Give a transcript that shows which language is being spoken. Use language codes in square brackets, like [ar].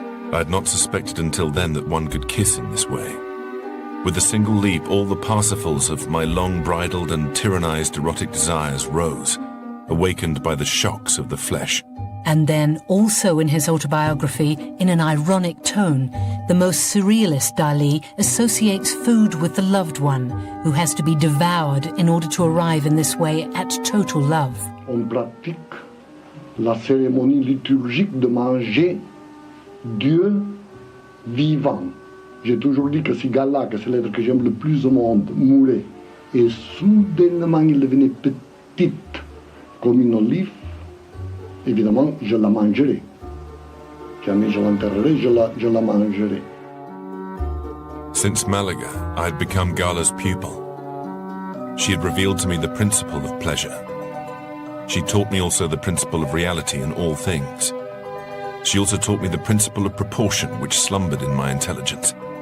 [en] I had not suspected until then that one could kiss in this way. With a single leap, all the parsifals of my long-bridled and tyrannized erotic desires rose, awakened by the shocks of the flesh. And then, also in his autobiography, in an ironic tone, the most surrealist Dalí associates food with the loved one, who has to be devoured in order to arrive in this way at total love. [fr] On pratique la cérémonie liturgique de manger Dieu vivant. J'ai toujours dit que si Gala, que c'est l'être que j'aime le plus au monde, mourait, et soudainement il devenait petite comme une olive, évidemment, je la mangerai. Jamais je l'enterrerai, je la mangerai. [en] Since Malaga, I had become Gala's pupil. She had revealed to me the principle of pleasure. She taught me also the principle of reality in all things. She also taught me the principle of proportion which slumbered in my intelligence.